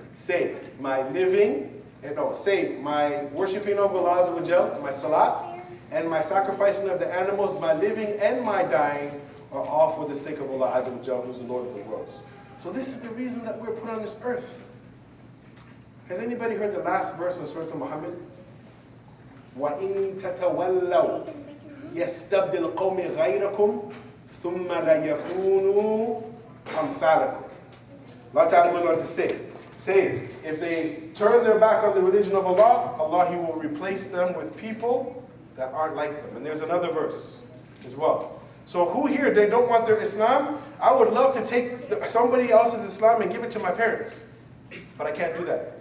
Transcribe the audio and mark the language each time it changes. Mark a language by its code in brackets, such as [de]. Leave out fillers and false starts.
[en] Say, my living, say, my worshiping of Allah Azza wa Jal, my salat, and my sacrificing of the animals, my living and my dying, are all for the sake of Allah Azza wa Jal, who's the Lord of the worlds. So this is the reason that we're put on this earth. Has anybody heard the last verse of Surah Muhammad? [ar] وَإِن تَتَوَلَّوْا يَسْتَبْدِلْ قَوْمِ غَيْرَكُمْ ثُمَّ لَيَكُونُوا أَمْثَالَكُمْ. [en] Allah Ta'ala goes on to say, if they turn their back on the religion of Allah, Allah, He will replace them with people that aren't like them. And there's another verse as well. So who here, they don't want their Islam? I would love to take somebody else's Islam and give it to my parents. But I can't do that.